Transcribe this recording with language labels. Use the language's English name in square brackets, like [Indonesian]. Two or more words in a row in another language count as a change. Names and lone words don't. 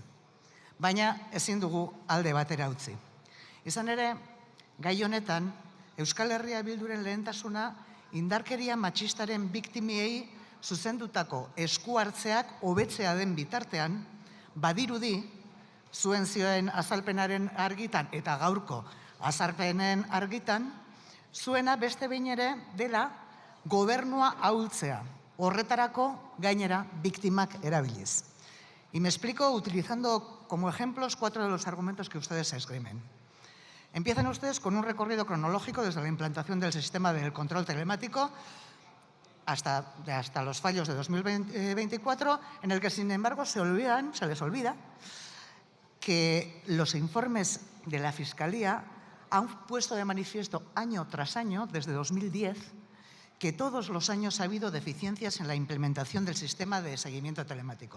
[Basque] Baina ezin dugu alde batera utzi. Izan ere, gai honetan, Euskal Herria Bilduren lehentasuna indarkeria matxistaren biktimiei zuzendutako esku hartzeak hobetzea den bitartean, badirudi zuen zioen azalpenaren argitan eta gaurko azalpenen argitan, zuena beste behin ere dela gobernua ahultzea, horretarako gainera biktimak erabiliz. [Spanish] Y me explico utilizando como ejemplos 4 de los argumentos que ustedes esgrimen. Empiezan ustedes con un recorrido cronológico desde la implantación del sistema del control telemático hasta los fallos de 2024, en el que, sin embargo, se les olvida que los informes de la Fiscalía han puesto de manifiesto año tras año, desde 2010, que todos los años ha habido deficiencias en la implementación del sistema de seguimiento telemático.